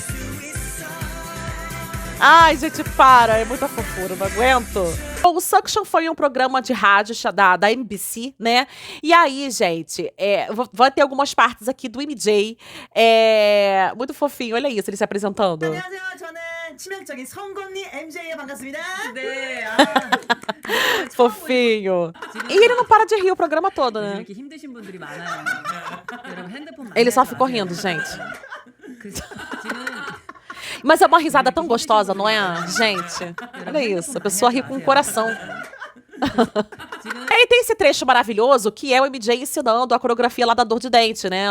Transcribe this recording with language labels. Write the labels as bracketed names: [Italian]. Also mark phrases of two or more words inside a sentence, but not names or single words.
[Portuguese] Ai, gente, para. É muita fofura, não aguento. Bom, o Suction foi um programa de rádio da NBC, né? E aí, gente, vai ter algumas partes aqui do MJ. Muito fofinho, olha isso, ele se apresentando. [Korean] 치명적인 성건니 MJ에 반갑습니다. 네. [Portuguese] Fofinho. E ele não para de rir o programa todo, né? Ele só ficou rindo, gente. Mas é uma risada tão gostosa, não é? Gente, olha isso. A pessoa ri com o coração. E tem esse trecho maravilhoso que é o MJ ensinando a coreografia lá da dor de dente, né?